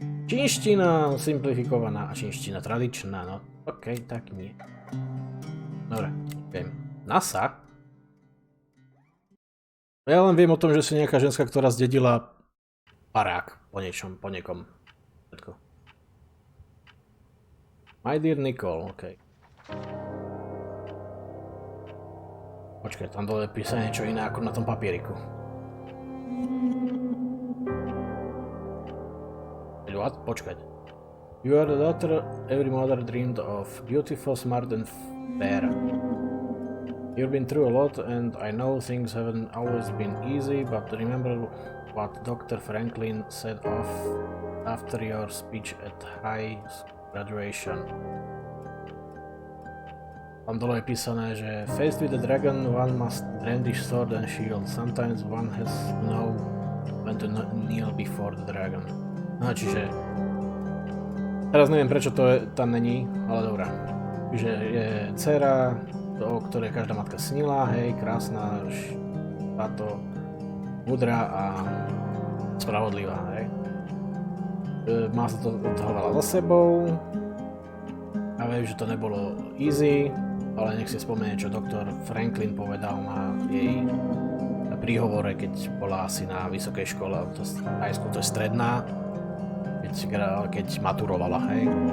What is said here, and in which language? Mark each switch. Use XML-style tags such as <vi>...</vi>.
<sk>Čínština simplifikovaná a čínština tradičná, no okej, tak nie. Dobre, viem. NASA? Ja len viem o tom, že si nejaká ženská, ktorá zdedila barák po niekom. Všetko.</sk> <en>My dear Nicole, okej.</en> <sk>Počkaj, tam dole písa niečo iné ako na tom papieriku. What? Počkať.</sk> <en>You are the daughter every mother dreamed of. Beautiful, smart and fair. You've been through a lot and I know things haven't always been easy, but remember what Dr. Franklin said after your speech at high graduation.</en> <sk>Tam dole je písané, že</sk> <en>faced with the dragon, one must brandish sword and shield. Sometimes one has to know when to kneel before the dragon.</en> <sk>No čiže... Teraz neviem, prečo to tam není, ale dobrá. Čiže je dcera, o ktorej každá matka snila, hej, krásna, táto múdra a spravodlivá, hej. Má sa to toho veľa za sebou a viem, že to nebolo easy, ale nech si spomenie, čo doktor Franklin povedal na jej príhovore, keď bola asi na vysokej škole, to high school, to je stredná, keď maturovala, hej.</sk>